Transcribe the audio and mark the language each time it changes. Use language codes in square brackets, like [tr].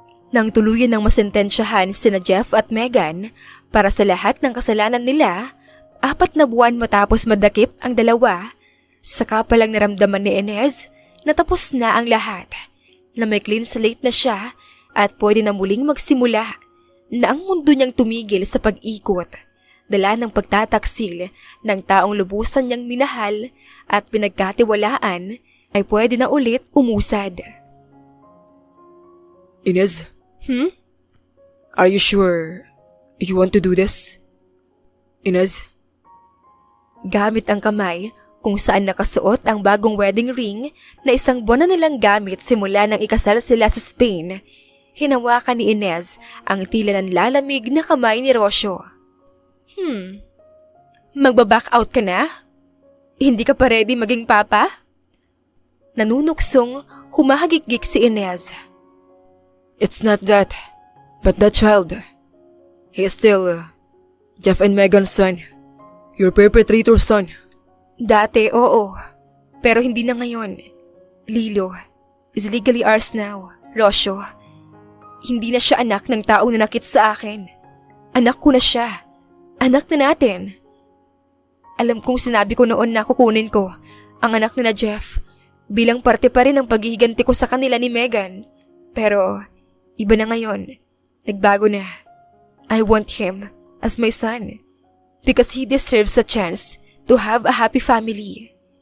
[tl] Nang tuluyan ng masentensyahan sina Jeff at Megan para sa lahat ng kasalanan nila, 4 na buwan matapos madakip ang dalawa, saka palang naramdaman ni Inez na tapos na ang lahat, na may clean slate na siya at pwede na muling magsimula, na ang mundo niyang tumigil sa pag-ikot, dala ng pagtataksil ng taong lubusan niyang minahal at pinagkatiwalaan ay pwede na ulit umusad. Inez? [en] Are you sure you want to do this? Inez? [tl] Gamit ang kamay kung saan nakasuot ang bagong wedding ring na 1 buwan na nilang gamit simula nang ikasal sila sa Spain, hinawakan ni Inez ang tila nanlalamig na kamay ni Rosyo. Magbaback out ka na? Hindi ka pa ready maging papa? Nanunuksong humahagikgik si Inez. [en] It's not that, but that child. He is still Jeff and Megan's son. Your perpetrator's son. [tl] Dati, oo. Pero hindi na ngayon. Lilo [en] is legally ours now, [tl] Rosyo. Hindi na siya anak ng taong nanakit sa akin. Anak ko na siya. Anak na natin. Alam kong sinabi ko noon na kukunin ko ang anak na Jeff bilang parte pa rin ng paghihiganti ko sa kanila ni Megan. Pero iba na ngayon. Nagbago na. [en] I want him as my son because he deserves a chance to have a happy family.